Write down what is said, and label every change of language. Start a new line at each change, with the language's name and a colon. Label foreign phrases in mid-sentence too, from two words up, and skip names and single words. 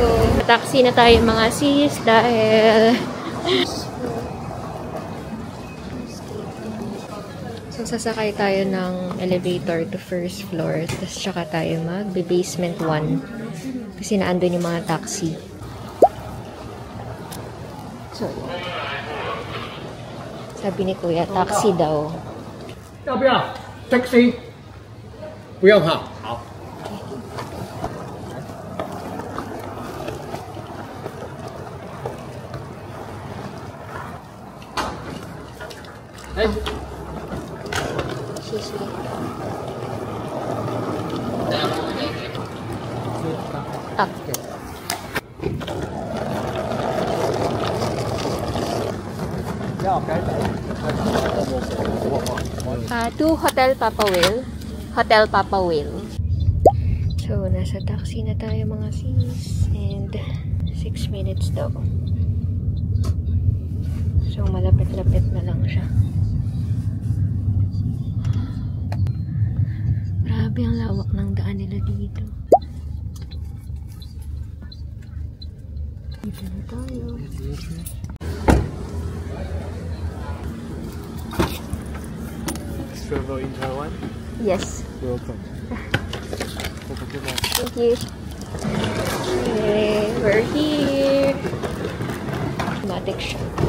Filipino: Taxi na tayo mga sis dahil so sasakay tayo ng elevator
English: to first floor,
Filipino: tapos tsaka tayo mag-basement 1 kasi naandun yung mga taxi. So sabi ni Kuya, taxi daw.
Chinese: 要不要 taxi？ 不要哈，好。哎，谢谢。
English: 啊。To Hotel Papa Will. Hotel Papa Will.
Filipino: So, nasa taxi na tayo mga sis. And 6 minutes daw. So, malapit-lapit na lang siya. Grabe ang lawak ng daan nila dito. Dito na tayo.
English: Travel in Taiwan? Yes. Welcome. Thank you. Okay, we're here.
Filipino: Automatic siya.